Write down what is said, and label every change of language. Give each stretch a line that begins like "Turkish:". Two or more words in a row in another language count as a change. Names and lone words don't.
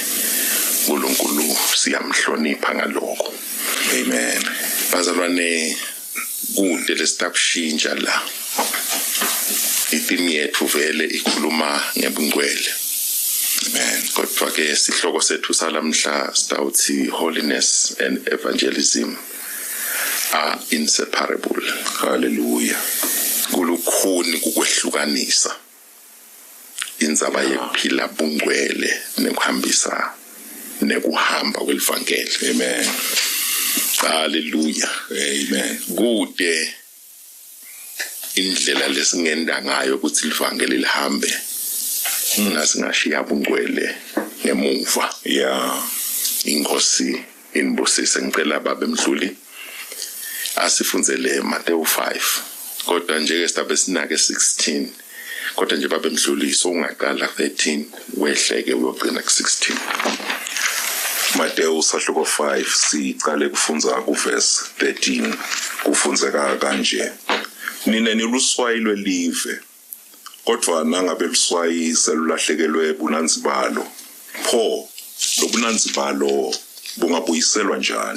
Swati: uNkulunkulu siyamhlonipha ngalokho. Amen. Bazalwane kude lesitakushintsha la. Ithimi yethu vele ikhuluma ngebungcwele. Amen. Kodwa ke sihloko sethu salamhla sitawuthi
English: holiness and evangelism are inseparable.
Swati: Hallelujah. Kulukhuni kukwehlukanisa indzaba yekuphila bungcwele nekuhambisa nekuhamba kwelivangeli. Amen. Hallelujah. Amen. Kude indlela lesingenda ngayo ukuthi livangeli lihambe nasingashiya bungcwele ngemuva. Yeah. Inkosi inibusise ngicela baba emdluli asifunzele Matthew 5 kodwa nje esitabe sinake 16 kodwa nje baba emdluliso ungaqala 13 wehleke uyogcina ku16. Matthew sahluko 5 sicale kufunza kuverse 13 kufunzeka kanje. Nina niluswayi lwelive kodwa nangabe luswayi selulahlekelwe bunanzi balo pho lobunanzi balo bungabuyiselwa njani?